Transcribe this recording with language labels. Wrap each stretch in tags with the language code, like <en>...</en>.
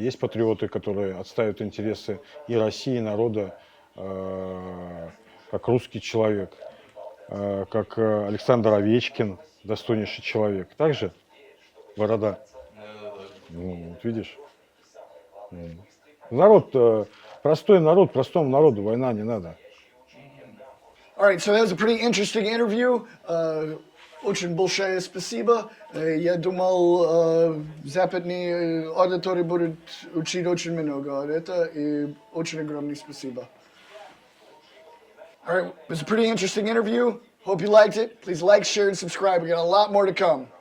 <ru>Есть патриоты, которые отстаивают интересы и России, и народа, как русский человек, как Александр Овечкин, достойнейший человек. Также Борода. Ну, вот видишь. Народ, простой народ, простому народу война не надо.</ru> <en>All right, so that was a pretty interesting interview.</en> <ru>Очень большое спасибо. Я думал, западные аудитории будут учить очень много от этого, и очень огромное спасибо.</ru> <en>All right, it was a pretty interesting interview. Hope you liked it. Please like, share, and subscribe. We got a lot more to come.</en>